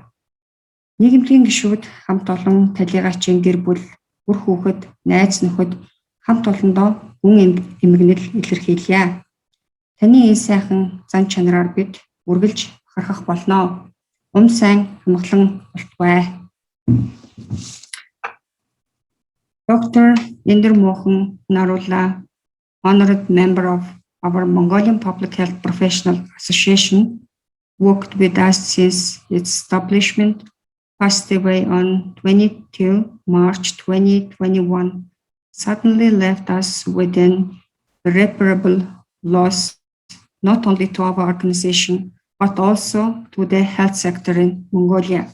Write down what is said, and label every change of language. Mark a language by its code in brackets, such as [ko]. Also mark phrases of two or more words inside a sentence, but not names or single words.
[mn] Нийгэмлэгийн гишүүд хамт олон талигаачин гэр бүл, үр хүүхэд, найз нөхөд хамт олондоо гүн эмгэнэл илэрхийлье. Таны энэ сайхан зан чанараар бид үргэлж бахархах болно. Сайн амгалан болтугай. [en] Dr.Indermohan Narula, honored member of our Mongolian Public Health Professional Association, worked with us since its establishment, passed away on 22 March 2021, suddenly left us with an irreparable loss, not only to our organization, but also to the health sector in Mongolia.